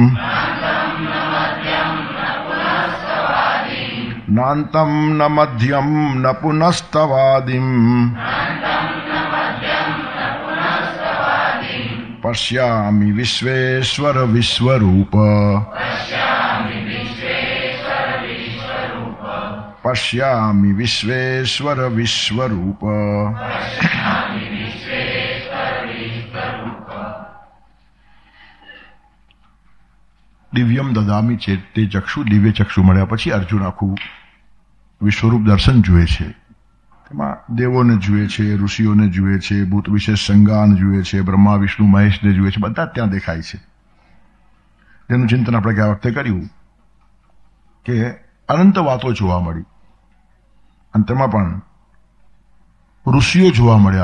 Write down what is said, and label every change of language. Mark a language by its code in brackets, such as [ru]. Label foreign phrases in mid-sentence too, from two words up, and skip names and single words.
[sa] नान्तं न मध्यं न पुनस्तवादिम् पश्यामि विश्वेश्वर विश्वरूप पश्यामि विश्वेश्वर विश्वरूप। दिव्यम ददामी चेते चक्षु दिव्य चक्षु [gu] મળ્યા પછી અર્જુન આખું વિશ્વરૂપ દર્શન જુએ છે। તેમાં દેવોને જુએ છે, ઋષિઓને જુએ છે, ભૂત વિશેષ સંગાન જુએ છે, બ્રહ્મા વિષ્ણુ મહેશને જુએ છે, બધા ત્યાં દેખાય છે। તેનું ચિંતન આપણે ગયા વખતે કર્યું કે અનંત વાતો જોવા મળી અને તેમાં પણ ઋષિઓ જોવા મળ્યા।